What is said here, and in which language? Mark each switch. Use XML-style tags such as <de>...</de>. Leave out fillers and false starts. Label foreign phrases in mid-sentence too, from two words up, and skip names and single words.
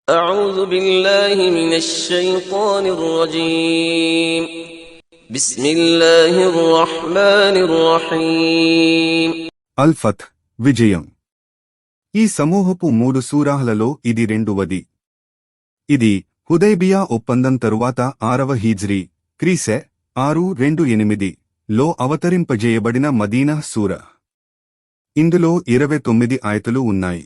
<ar>أعوذ بالله من الشيطان الرجيم بسم الله الرحمن الرحيم</ar> <te>అల్-ఫత్ విజయం. ఈ సమూహపు 3 సూరాహలలో ఇది రెండవది. ఇది హుదైబియా ఒప్పందం తరువాత 6వ హిజ్రీ క్రీసె 628 లో అవతరింపజేయబడిన మదీనా సూర. ఇందులో 29 ఆయతులు ఉన్నాయి.</te>